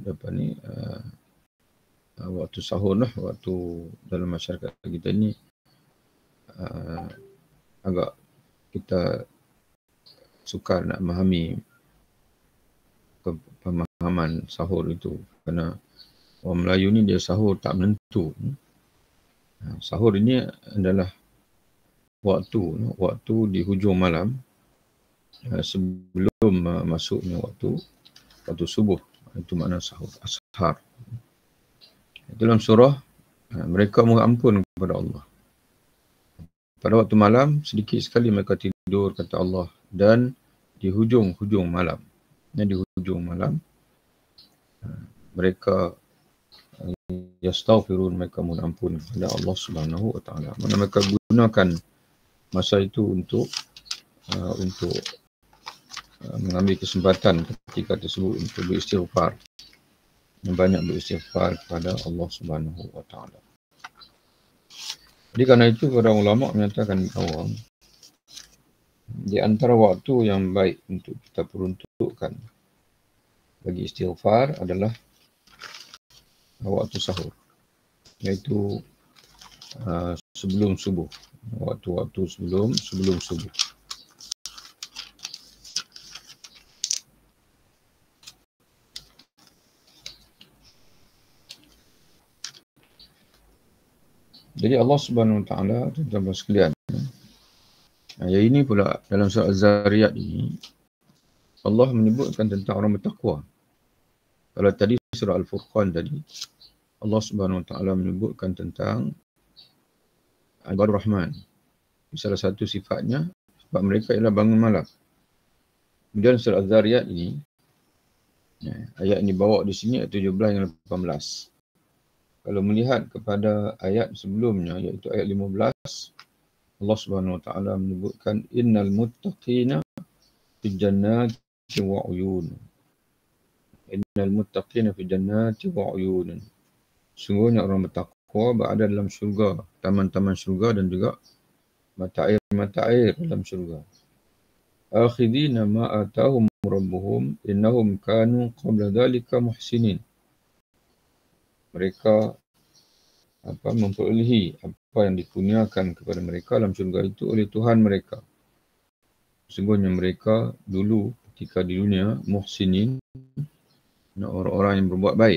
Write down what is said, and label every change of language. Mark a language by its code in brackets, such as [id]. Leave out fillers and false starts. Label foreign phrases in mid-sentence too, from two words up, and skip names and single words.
[ms] waktu sahur lah, waktu dalam masyarakat kita ni agak kita sukar nak memahami pemahaman sahur itu, kerana orang Melayu ni dia sahur tak menentu. Sahur ini adalah waktu di hujung malam sebelum masuknya waktu subuh. Itu makna sahur, ashar. Dalam surah, mereka mohon ampun kepada Allah. Pada waktu malam, sedikit sekali mereka tidur, kata Allah. Dan di hujung malam, mereka yastaghfirun, mereka mohon ampun kepada Allah [ar] سبحانه وتعالى. [ms] Mana mereka gunakan masa itu untuk untuk mengambil kesempatan ketika tersebut untuk beristighfar. Yang banyak beristighfar kepada Allah [ar] سبحانه وتعالى. [ms] Jadi kerana itu para ulama menyatakan bahawa di antara waktu yang baik untuk kita peruntukkan bagi istighfar adalah waktu sahur, iaitu sebelum subuh, waktu-waktu sebelum subuh. Jadi Allah [ar] سبحانه وتعالى, [ms] tuan-tuan sekalian, ayat ini pula dalam surah Az-Zariyat ini Allah menyebutkan tentang orang bertakwa. Kalau tadi surah Al-Furqan tadi Allah [ar] سبحانه وتعالى [ms] menyebutkan tentang [ar] عباد الرحمن. [ms] Salah satu sifatnya, sifat mereka ialah bangun malam. Kemudian surah Az-Zariyat ini, ayat ini bawa di sini ayat 17 dan 18. Kalau melihat kepada ayat sebelumnya, iaitu ayat 15, Allah [ar] سبحانه وتعالى [ms] menyebutkan [ar] إن المتقين في جنات وعيون. إن المتقين في جنات وعيون. [ms] Sungguhnya orang bertakwa berada dalam syurga, taman-taman syurga dan juga mata air dalam syurga. [ar] آخذين ما آتاهم ربهم إنهم كانوا قبل ذلك محسنين. [ms] Mereka memperolehi apa yang dikurniakan kepada mereka dalam syurga itu oleh Tuhan mereka. Sesungguhnya mereka dulu ketika di dunia muhsinin, orang-orang yang berbuat baik.